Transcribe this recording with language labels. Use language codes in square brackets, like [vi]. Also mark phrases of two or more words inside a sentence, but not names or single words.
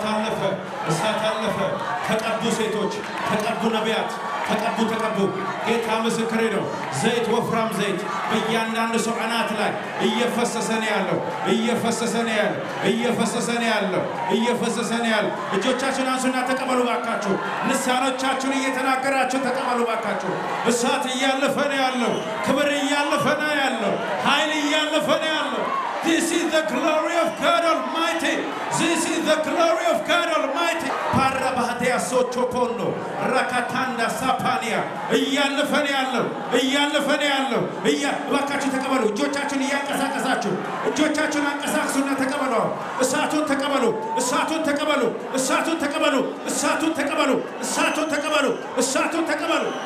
[am] አለፈ ተቀቡ ሴቶች ተቀቡ ነቢያት ተቀቡ ጌታ ምስክሬ ነው ዘይት ወፍራም ዘይት በእያንዳንዱ ሰው አናት ላይ እየፈሰሰ ነው ያለው እጆቻችሁን አንሱና ተቀበሉ ባካችሁ ልሳኖቻችሁን እየተናገራችሁ ተቀበሉ ባካችሁ እሳት እያለፈ ነው ያለው ክብር እያለፈ ነው ያለው ኃይል እያለፈ ነው ያለው [en] This is the glory of God Almighty. This is the glory of God Almighty. Parabahadea sochopondo, rakatanda sapania. [am] እያለፈ ነው ያለው እባካችሁ ተቀበሉ እጆቻችሁን እያንቀሳቀሳችሁ እጆቻችሁን አንቀሳቅሱና ተቀበሉ እሳቱን ተቀበሉ እሳቱን ተቀበሉ እሳቱን ተቀበሉ እሳቱን ተቀበሉ እሳቱን ተቀበሉ